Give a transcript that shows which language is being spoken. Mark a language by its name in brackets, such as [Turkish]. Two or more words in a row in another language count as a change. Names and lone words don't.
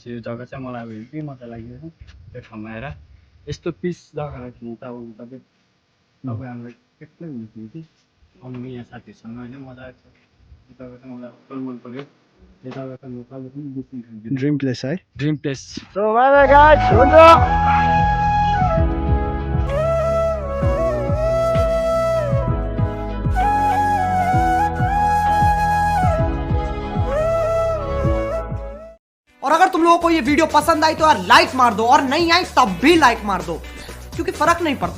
[Nepali] यो जग्गा चाहिँ मलाई अब हेभी मजा लाग्यो त्यो ठाउँमा आएर। यस्तो पिस जग्गालाई थिएन त अब तपाईँ हामीलाई एक्लै हुन्थ्यो कि आउनु यहाँ साथीहरूसँग होइन, मजा आएको छ। यो जग्गा चाहिँ मलाई फुल मन पऱ्यो। यो जग्गा चाहिँ म कहिले पनि बिर्सिनु सक्दिनँ। [English] dream place है। dream place. so bye bye guys, हुन्छ। [Hindi] और अगर तुम लोगों को ये वीडियो पसंद आई तो यार लाइक मार दो, और नहीं आई तब भी लाइक मार दो, क्योंकि फर्क नहीं पड़ता।